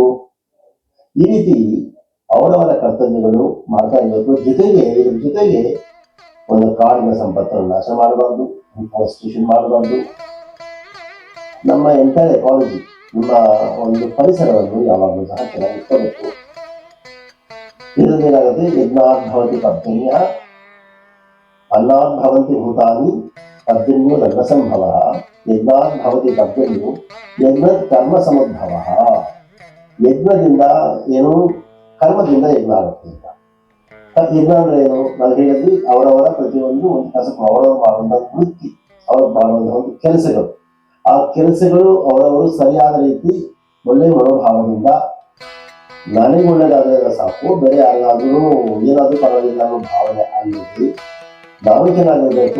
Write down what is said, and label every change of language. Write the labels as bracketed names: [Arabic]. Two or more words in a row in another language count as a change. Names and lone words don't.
[Kannada] ಈ ರೀತಿ ಅವರವರ ಕರ್ತವ್ಯಗಳು ಮಾಡ್ತಾ ಇರಬೇಕು. ಇದ್ರ ಜೊತೆಗೆ ಒಂದು ಕಾಡಿನ ಸಂಪತ್ತನ್ನು ನಾಶ ಮಾಡಬಾರ್ದು, ಅಫಾರೆಸ್ಟೇಷನ್ ಮಾಡಬಾರ್ದು. ನಮ್ಮ [English] entire ecology, [Kannada] ನಿಮ್ಮ ಒಂದು ಪರಿಸರವನ್ನು ಯಾವಾಗಲೂ ಸಹ ಚೆನ್ನಾಗಿ ಇಟ್ಕೋಬೇಕು. ಇದರಿಂದ ಏನಾಗುತ್ತೆ, [Sanskrit] ಯಜ್ಞಾತ್ ಭವತಿ ಪರ್ಜನ್ಯ ಅನ್ನಾತ್ ಭವಂತಿ ಭೂತಾನಿ ಪರ್ಜನ್ಯೋ ಲಗ್ನ ಸಂಭವ ಯಜ್ಞಾತ್ ಭವತಿ ಪರ್ಜನ್ಯೋ ಯಜ್ಞ ಕರ್ಮ ಸಮುದ್ಭವ. [Kannada] ಯಜ್ಞದಿಂದ ಏನು? ಕರ್ಮದಿಂದ ಯಜ್ಞ ಆಗುತ್ತೆ ಅಂತ. ಯಜ್ಞ ಅಂದ್ರೆ ಏನು? ನಾವು ಹೇಳಿದ್ವಿ, ಅವರವರ ಪ್ರತಿಯೊಂದು ಒಂದು ಕೆಲಸಕ್ಕೂ ಅವರವರು ಮಾಡುವಂತಹ ವೃತ್ತಿ, ಅವರು ಮಾಡುವಂತಹ ಒಂದು ಕೆಲಸಗಳು, ಆ ಕೆಲಸಗಳು ಅವರವರು ಸರಿಯಾದ ರೀತಿ ಒಳ್ಳೆ ಮನೋಭಾವದಿಂದ ನನಗೆ ಒಳ್ಳೆದಾದ್ರೆ ಸಾಕು, ಬೇರೆ ಯಾರಿಗಾದ್ರೂ ಏನಾದ್ರೂ ಪರವಾಗಿಲ್ಲ ಅನ್ನೋ ಭಾವನೆ ಆಗಿದ್ದು ನಾವು ಚೆನ್ನಾಗಿರ್ಬೇಕು.